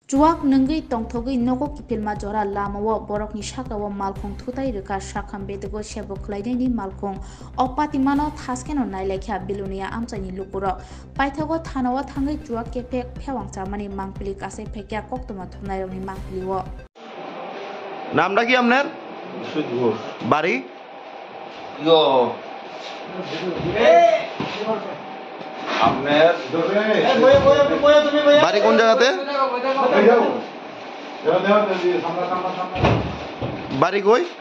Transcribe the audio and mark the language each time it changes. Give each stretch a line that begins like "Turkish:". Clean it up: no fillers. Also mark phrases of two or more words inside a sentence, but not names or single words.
Kok Borok: Chuak nungui tongthogui nogo kipilma jora lamawo borokni sakawo malkhung thutai rika shakham bedego shebo khlaideni malkhung opatimano thaskeno nailekha bilunia amchani lukuro paithago thanawo thangai chuak kepe phewangchamani mangpili kase phekya koktoma thunairokni mangpiliwo
Bangla: নামটা কি আপনার? বাড়ি? বাড়ি কোন জায়গাতে? বাড়ি কই?